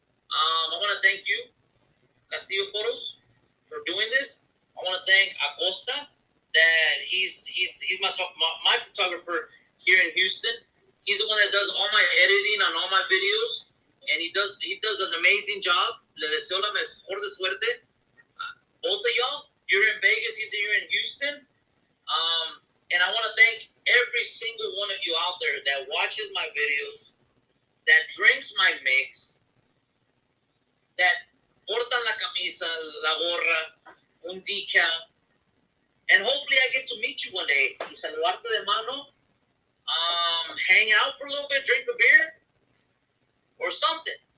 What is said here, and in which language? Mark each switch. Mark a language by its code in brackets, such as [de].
[en] I want to thank you, Castillo Photos, for doing this. I want to thank Acosta, that he's my photographer here in Houston. He's the one that does all my editing on all my videos, and he does an amazing job. [es] Le deseo la mejor de suerte. [en] Both of y'all, you're in Vegas, he's here in Houston. And I want to thank every single one of you out there that watches my videos, that drinks my mix, that [es] portan la camisa, la gorra, un decal, [en] and hopefully I get to meet you one day, [es] y saludarte de mano, [en] hang out for a little bit, drink a beer, or something.